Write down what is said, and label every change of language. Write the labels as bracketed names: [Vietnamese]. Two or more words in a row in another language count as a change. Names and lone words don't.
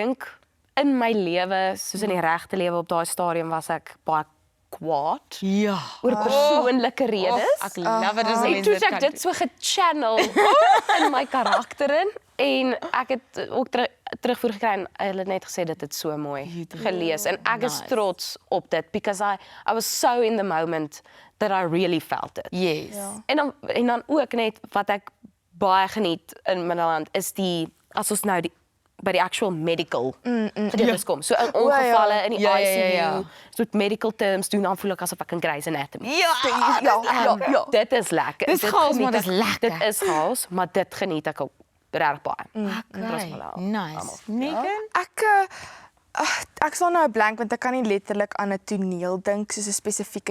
[Afrikaans] ek dink in my lewe, soos in die regte lewe op daai stadium was ek baie kwaad Ja. oor persoonlike redes. Ek love it as En mense toe dit het kan ek dit so gechannel in my karakter in en ek het ook terugvoer gekry en hulle het net gesê dit het so mooi gelees en ek is trots op dit [English] because I was so in the moment that I really felt it. [Afrikaans] Yes. En dan ook net wat ek baie geniet in Middelland is as ons nou by die [English] actual medical [Afrikaans] gedeeltes kom. So in ongevalle in die ICU, so met [English] medical terms [Afrikaans] doen dan voel ek asof ek in Grey's Anatomy. Ja. Dit is lekker. Dis Dit chaos, geniet maar dis ek- lekker. Dit is chaos, maar dit geniet ek ook regtig baie. [English] Okay. Nice. Megan? [Afrikaans] Ek sal nou blank want ek kan nie letterlik aan 'n toneel dink soos 'n spesifieke